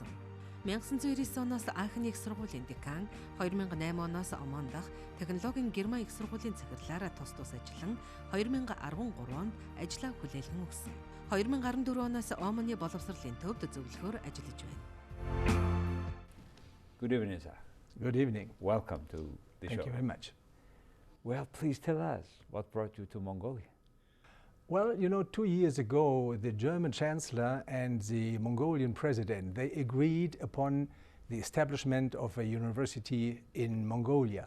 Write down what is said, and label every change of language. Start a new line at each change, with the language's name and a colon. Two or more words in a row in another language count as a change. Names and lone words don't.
Mongolian: 1999 оноос Аахени их сургуулийн декан, 2008 оноос Оман дахь технологийн Герман их сургуулийн захирлаараа тус ажиллан 2013 онд ажлаа хүлээлгэн өгсөн. 2014 оноос Оманы боловсролын төвд зөвлөхөөр ажиллаж байна.
English: Good evening, sir. Good evening. Welcome to the show. Thank you very much. Well, please tell us what brought you to Mongolia. Well, 2 years ago, the German Chancellor and the Mongolian President, they agreed upon the establishment of a university in Mongolia.